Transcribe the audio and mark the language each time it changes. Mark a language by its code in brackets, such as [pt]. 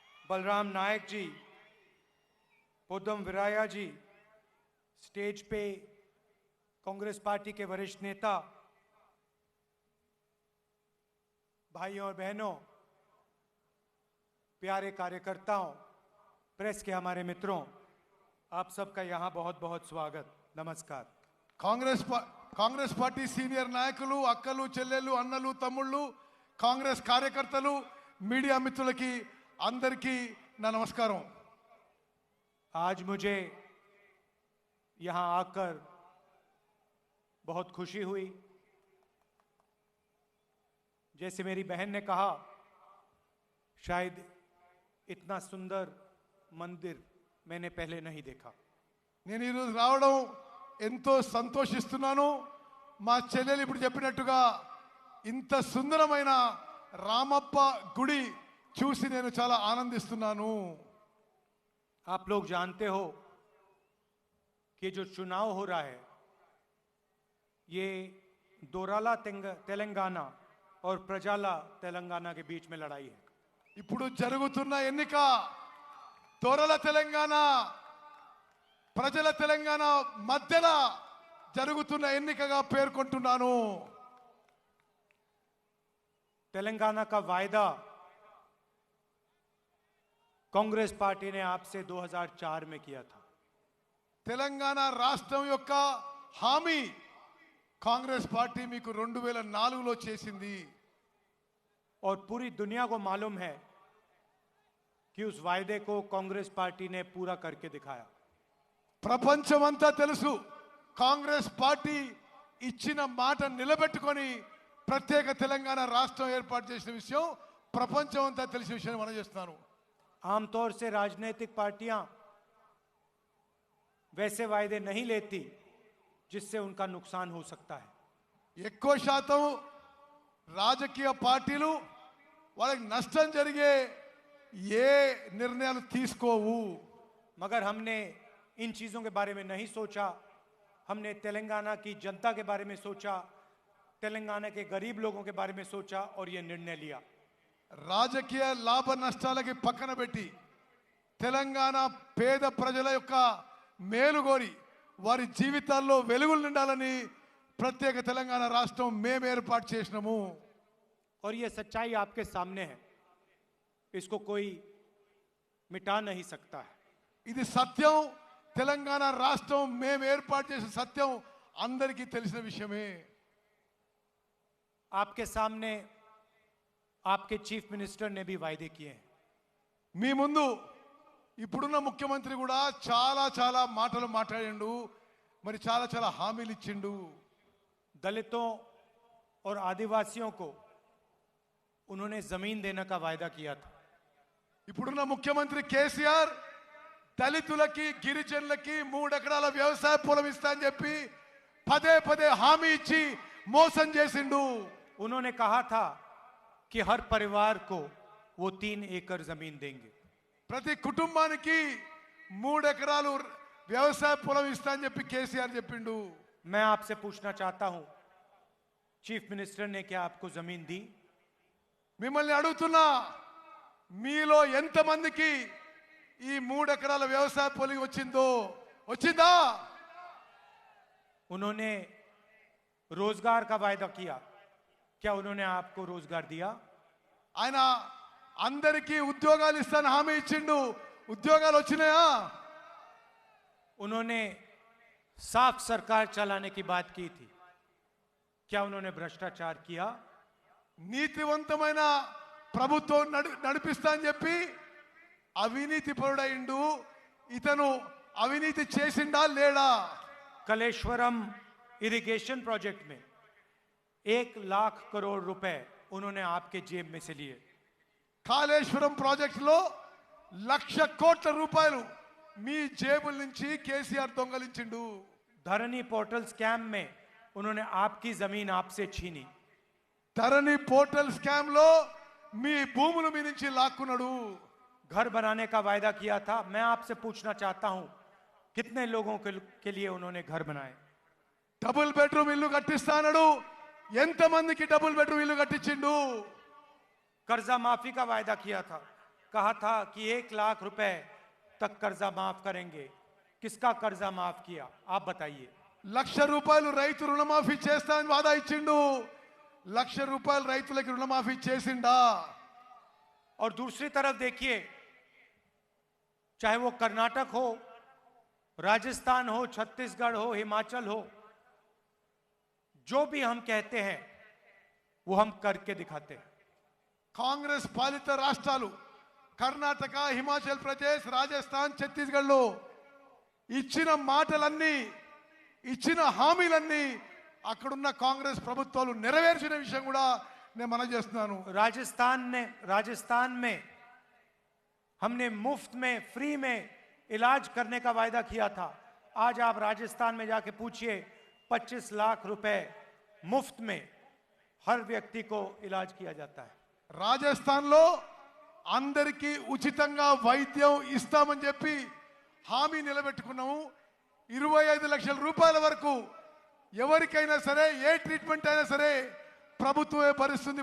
[hi] बलराम नायक जी, पोदम विराया जी, stage पे Congress party के वरिष्ठ नेता, भाइयों और बहनों, प्यारे कार्यकर्ताओं, प्रेस के हमारे मित्रों, आप सबका यहाँ बहुत बहुत स्वागत, नमस्कार। [te] కాంగ్రెస్ పార్టీ సీనియర్ నాయకులు, అక్కలు చెల్లెళ్ళు, అన్నలు తమ్ముళ్ళు, కాంగ్రెస్ కార్యకర్తలు మీడియా మిత్రులకి అందరికీ నా నమస్కారం. [hi] आज मुझे यहाँ आकर बहुत खुशी हुई. जैसे मेरी बहन ने कहा, शायद इतना सुंदर मंदिर मैंने पहले नहीं देखा. [te] నేను ఈరోజు రావడం ఎంతో సంతోషిస్తున్నాను. మా చెల్లెలు ఇప్పుడు చెప్పినట్టుగా ఇంత సుందరమైన రామప్ప గుడి చూసి నేను చాలా ఆనందిస్తున్నాను. [hi] आप लोग जानते हो कि जो चुनाव हो रहा है ये दोराला तेलंगाना और प्रजाला तेलंगाना के बीच में लड़ाई है. [te] ఇప్పుడు జరుగుతున్న ఎన్నిక దొరల తెలంగాణ ప్రజల తెలంగాణ మధ్యలో జరుగుతున్న ఎన్నికగా పేర్కొంటున్నాను. [hi] तेलंगाना का वायदा कांग्रेस पार्टी ने आपसे 2004 में किया था. [te] తెలంగాణ రాష్ట్రం యొక్క హామీ కాంగ్రెస్ పార్టీ మీకు 2004లో చేసింది. [hi] और पूरी दुनिया को मालूम है कि उस वायदे को कांग्रेस पार्टी ने पूरा करके दिखाया. [te] ప్రపంచమంతా తెలుసు కాంగ్రెస్ పార్టీ ఇచ్చిన మాట నిలబెట్టుకొని ప్రత్యేక తెలంగాణ రాష్ట్రం ఏర్పాటు చేసిన విషయం ప్రపంచమంతా తెలిసిన విషయం మనం చేస్తున్నాను. [hi] आमतौर से राजनीतिक पार्टियां वैसे वायदे नहीं लेती जिससे उनका नुकसान हो सकता है. [te] ఎక్కువ శాతం రాజకీయ పార్టీలు వాళ్ళకి నష్టం జరిగే ఏ నిర్ణయాలు తీసుకోవు. [hi] मगर हमने इन चीजों के बारे में नहीं सोचा. हमने तेलंगाना की जनता के बारे में सोचा, तेलंगाना के गरीब लोगों के बारे में सोचा और ये निर्णय लिया. [te] రాజకీయ లాభ నష్టాలకి పక్కన పెట్టి తెలంగాణ పేద ప్రజల యొక్క మేలుగోరి వారి జీవితాల్లో వెలుగులు నిండాలని ప్రత్యేక తెలంగాణ రాష్ట్రం మేము ఏర్పాటు చేసినాము. [hi] और ये सच्चाई आपके सामने है, इसको कोई मिटा नहीं सकता है. [te] ఇది సత్యం. తెలంగాణ రాష్ట్రం మేము ఏర్పాటు చేసిన సత్యం అందరికీ తెలిసిన విషయమే. [hi] आपके सामने आपके चीफ मिनिस्टर ने भी वायदे किए हैं. [te] మీ ముందు ఇప్పుడున్న ముఖ్యమంత్రి కూడా చాలా చాలా మాటలు మాట్లాడిండు, మరి చాలా చాలా హామీలు ఇచ్చిండు. [hi] दलितों और आदिवासियों को उन्होंने जमीन देने का वायदा किया था. [te] ఇప్పుడున్న ముఖ్యమంత్రి కేసీఆర్ దళితులకి గిరిజనులకి 3 ఎకరాల వ్యవసాయ పొలం ఇస్తా అని చెప్పి పదే పదే హామీ ఇచ్చి మోసం చేసిండు. [hi] उन्होंने कहा था कि हर परिवार को वो 3 एकड़ जमीन देंगे. [te] ప్రతి కుటుంబానికి 3 ఎకరాలు వ్యవసాయ పొలం ఇస్తా అని చెప్పి కేసీఆర్ చెప్పిండు. [hi] मैं आपसे पूछना चाहता हूं, चीफ मिनिस्टर ने क्या आपको जमीन दी? [te] మిమ్మల్ని అడుగుతున్నా, మీలో ఎంతమందికి ఈ 3 ఎకరాల వ్యవసాయ పొలం వచ్చిందా? [hi] उन्होंने रोजगार का वायदा किया, क्या उन्होंने आपको रोजगार दिया? [te] ఆయన అందరికీ ఉద్యోగాలు ఇస్తాను హామీ ఇచ్చిండు. ఉద్యోగాలు వచ్చినాయా? [hi] उन्होंने साफ सरकार चलाने की बात की थी, क्या उन्होंने भ्रष्टाचार किया? [te] నీతివంతమైన ప్రభుత్వం నడిపిస్తా అని చెప్పి అవినీతి పరుడైండు. ఇతను అవినీతి చేసిండా లేడా? [hi] कलेश्वरम इरिगेशन प्रोजेक्ट में 1 लाख करोड़ रुपए उन्होंने आपके जेब में से लिए. [te] కాళేశ్వరం ప్రాజెక్టులో 1,00,000 కోట్ల రూపాయలు మీ జేబుల నుంచి కేసీఆర్ దొంగలించిండు. [hi] धरनी पोर्टल स्कैम में उन्होंने आपकी जमीन आपसे छीनी. [te] ధరణి పోర్టల్ స్కామ్ లో మీ భూములు మీ నుంచి లాక్కున్నాడు. [hi] घर बनाने का वायदा किया था. मैं आपसे पूछना चाहता हूं, कितने लोगों के लिए उन्होंने घर बनाए? [te] డబుల్ బెడ్రూమ్ ఇల్లు కట్టిస్తానడు. ఎంతమందికి డబుల్ బెడ్రూమ్ ఇల్లు కట్టించిండు? [hi] कर्जा माफी का वायदा किया था, कहा था कि 1 लाख रुपए तक कर्जा माफ करेंगे. किसका कर्जा माफ किया, आप बताइए. [te] 1,00,000 రూపాయలు రైతు రుణమాఫీ చేస్తా అని వాదా ఇచ్చిండు. 1,00,000 రూపాయలు రైతులకి రుణమాఫీ చేసిండా? [hi] और दूसरी तरफ देखिए, चाहे वो कर्नाटक हो, राजस्थान हो, छत्तीसगढ़ हो, हिमाचल हो, जो भी हम कहते हैं वो हम करके दिखाते हैं. [te] కాంగ్రెస్ పాలిత రాష్ట్రాలు కర్ణాటక, హిమాచల్ ప్రదేశ్, రాజస్థాన్, ఛత్తీస్గఢ్లో ఇచ్చిన మాటలన్నీ, ఇచ్చిన హామీలన్నీ అక్కడున్న కాంగ్రెస్ ప్రభుత్వాలు నెరవేర్చిన విషయం కూడా నేను మనవి చేస్తున్నాను. [hi] राजस्थान में हमने मुफ्त में, फ्री में इलाज करने का वायदा किया था. आज आप राजस्थान में जाके पूछिए, 25 लाख रुपए मुफ्त में हर व्यक्ति को इलाज किया जाता है. [te] రాజస్థాన్లో అందరికీ ఉచితంగా వైద్యం ఇస్తామని చెప్పి హామీ నిలబెట్టుకున్నాము. 25 లక్షల రూపాయల వరకు ఎవరికైనా సరే, ఏ ట్రీట్మెంట్ అయినా సరే ప్రభుత్వమే భరిస్తుంది.